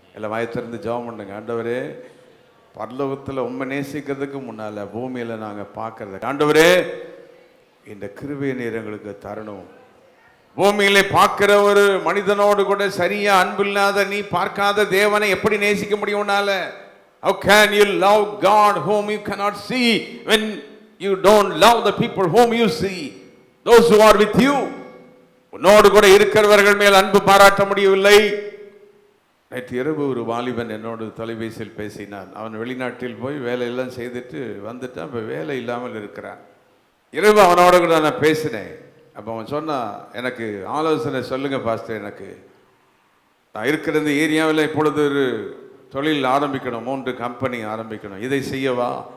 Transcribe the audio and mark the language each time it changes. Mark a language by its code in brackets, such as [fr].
[ta] எல்லாம் வாயத்திலிருந்து ஜெபம் பண்ணுங்க. ஆண்டவரே பரலோகத்தில் உண்மை நேசிக்கிறதுக்கு முன்னால் பூமியில் நாங்கள் பார்க்கறது, ஆண்டவரே இந்த கிருபை நீர் எங்களுக்கு தரணும். பூமியிலே பார்க்கிற ஒரு மனிதனோடு கூட சரியா அன்பில்லாத நீ பார்க்காத தேவனை எப்படி நேசிக்க முடியும்னால? [en] How can you love God whom you cannot see when you don't love the people whom you see, those who are with you? [ta] உன்னோடு கூட இருக்கிறவர்கள் மேல் அன்பு பாராட்ட முடியவில்லை. நேற்று இரவு ஒரு வாலிபன் என்னோடு தொலைபேசியில் பேசினான். அவன் வெளிநாட்டில் போய் வேலையெல்லாம் செய்துட்டு வந்துட்டான். இப்போ வேலை இல்லாமல் இருக்கிறான். இரவு அவனோட கூட நான் பேசினேன். அப்போ அவன் சொன்னான், எனக்கு ஆலோசனை சொல்லுங்க பாஸ்டர், எனக்கு நான் இருக்கிற இந்த ஏரியாவில் இப்பொழுது ஒரு தொழில் ஆரம்பிக்கணும், 3 கம்பெனி ஆரம்பிக்கணும். இதை செய்யவா?